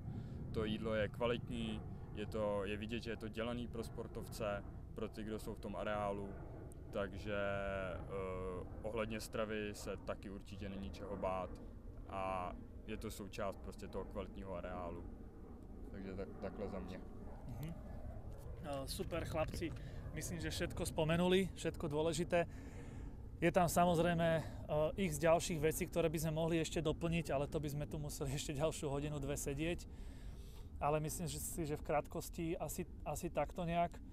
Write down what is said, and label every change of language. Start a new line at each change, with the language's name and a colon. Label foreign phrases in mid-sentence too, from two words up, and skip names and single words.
Czech: To jídlo je kvalitní, je vidět, že je to dělaný pro sportovce, pro ty, kdo jsou v tom areálu, takže ohledně stravy se taky určitě není čeho bát a je to součást prostě toho kvalitního areálu. Takže takhle za mě.
Slovak: Super chlapci, myslím, že všetko spomenuli, všetko dôležité. Je tam samozrejme x ďalších vecí, ktoré by sme mohli ešte doplniť, ale to by sme tu museli ešte ďalšiu hodinu, dve sedieť. Ale myslím si, že v krátkosti asi takto nejak.